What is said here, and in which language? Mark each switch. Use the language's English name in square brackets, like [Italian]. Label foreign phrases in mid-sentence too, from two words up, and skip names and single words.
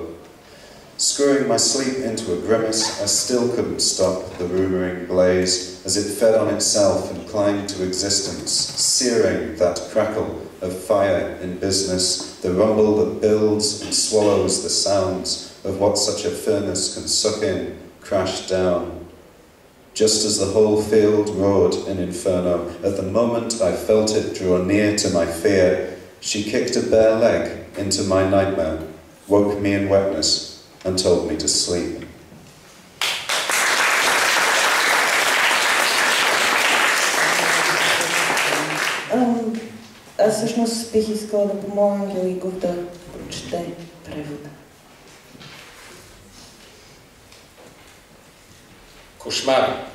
[English] Screwing my sleep into a grimace, I still couldn't stop the rumouring blaze as it fed on itself and climbed to existence, searing that crackle of fire in business, the rumble that builds and swallows the sounds of what such a furnace can suck in, crash down. Just as the whole field roared in inferno, at the moment I felt it draw near to my fear, she kicked a bare leg into my nightmare, woke me in wetness, and told me to sleep. [Bulgarian] Аз всъщност бих искала да помоля Ангел Игов да прочете превода. Кошмар.